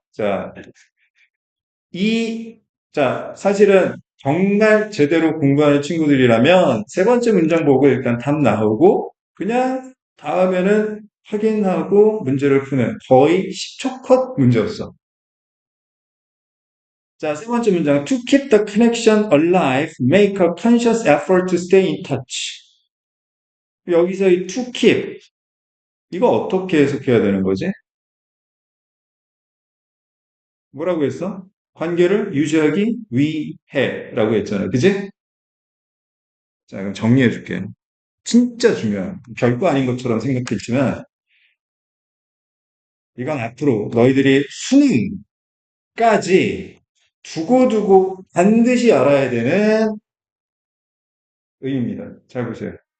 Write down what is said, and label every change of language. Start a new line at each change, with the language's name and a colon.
Korean: 자, 이 자, 사실은 정말 제대로 공부하는 친구들이라면 세 번째 문장 보고 일단 답 나오고 그냥 다음에는 확인하고 문제를 푸는 거의 10초 컷 문제였어. 자, 세 번째 문장.
English: To keep the connection alive, make a conscious effort to stay in touch.
Korean: 여기서 이
English: to keep,
Korean: 이거 어떻게 해석해야 되는 거지? 뭐라고 했어? 관계를 유지하기 위해 라고 했잖아. 그지? 자, 그럼 정리해 줄게. 진짜 중요한, 별거 아닌 것처럼 생각했지만, 이건 앞으로 너희들이 수능까지 두고두고 반드시 알아야 되는 의미입니다. 잘 보세요.